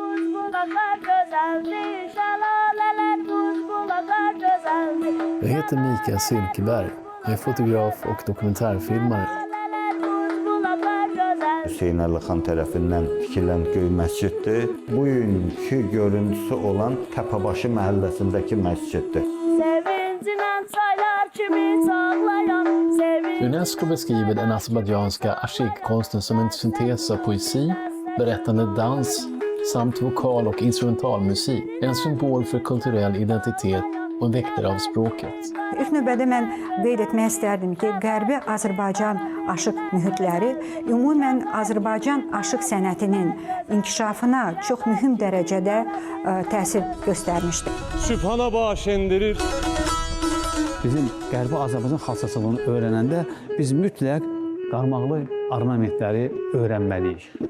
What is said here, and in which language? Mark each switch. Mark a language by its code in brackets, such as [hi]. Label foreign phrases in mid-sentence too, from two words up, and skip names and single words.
[sv] Jag heter Mikael Sylkeberg, jag är fotograf och dokumentärfilmare. [az] Hüseyn Əli xan tərəfindən tikilən Göy məsciddir. Bugünkü görüntüsü olan Təpəbaşı məhəlləsindəki məsciddir. [sv] UNESCO beskriver den azerbajdzjanska ashik-konsten som en syntes av poesi, berättande dans samt vokal- och instrumentalmusik. En symbol för kulturell identitet och en väktare av språket. [az] İlk növbədə mən qeyd etmək istərdim ki, Qərbi Azərbaycan aşıq mühitləri ümumən Azərbaycan aşıq sənətinin inkişafına çox mühüm dərəcədə təsir göstərmişdir. Sübhana baş endirir. Bizim Qərbi Azərbaycan xalçaçılığını öyrənəndə biz mütləq qarmaqlı ornamentləri öyrənməliyik.